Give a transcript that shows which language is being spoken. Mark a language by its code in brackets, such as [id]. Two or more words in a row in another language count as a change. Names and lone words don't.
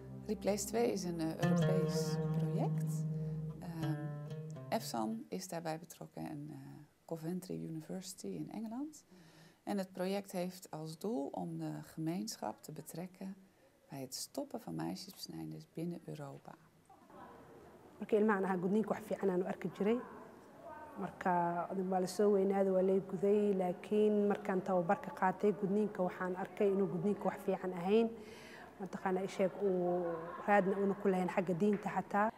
[nl] Replace 2 is een Europees project. EFSAN is daarbij betrokken en Coventry University in Engeland. En het project heeft als doel om de gemeenschap te betrekken bij het stoppen van meisjesbesnijdenis binnen Europa. [so] Marka ilmahan aha gudniinka wax fiican aan u arki jiray. Marka waa la soo weynaaday waa la guday laakiin markaan tababarka qaatay gudniinka waxaan arkay inuu gudniinka wax fiican ahayn. mataqaana isheeg uu raadna una ku lahayn xagga diinta xataa.